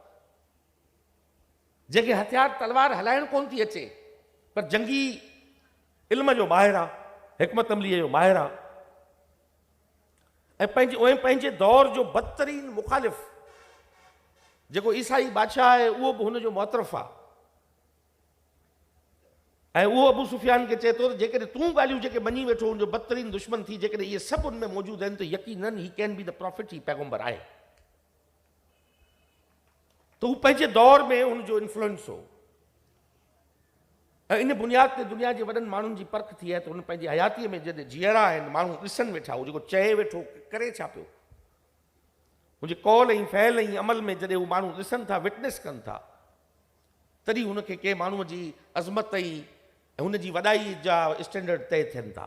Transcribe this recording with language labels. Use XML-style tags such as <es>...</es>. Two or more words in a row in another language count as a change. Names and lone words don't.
<sd>जंहिंखे हथियार तलवार हलाइण कोन थी अचे, पर जंगी इल्म जो माहिर आहे, हिकमत अमलीअ जो माहिर आहे, ऐं पंहिंजे दौर जो बदतरीन मुखालिफ़ जेको ईसाई बादशाह आहे उहो बि हुनजो मुतरफ़ आहे। ऐं उहो अबू सुफियान खे चए थो त जेकॾहिं तूं ॻाल्हियूं जेके मञी वेठो हुनजो बदतरीन दुश्मन थी, जेकॾहिं इहे सभु हुन में मौजूदु आहिनि त यकीनन</sd> <en>he can be the prophet,</en> <sd>ही पैगंबर आहे। त हू पंहिंजे दौर में हुनजो इन्फ्लुएंस हो, ऐं इन बुनियाद ते दुनिया जे वॾनि माण्हुनि जी परख थी आहे त हुन पंहिंजी हयातीअ में जॾहिं जीअरा आहिनि, माण्हू ॾिसनि वेठा, उहो जेको चए वेठो करे छा पियो, मुंहिंजे कौल ऐं फ़ैल ऐं अमल में जॾहिं उहे माण्हू ॾिसनि था, विटनेस कनि था, तॾहिं हुनखे कंहिं माण्हूअ जी अज़मत ऐं हुनजी वॾाई जा स्टैंडर्ड तय थियनि था।</sd>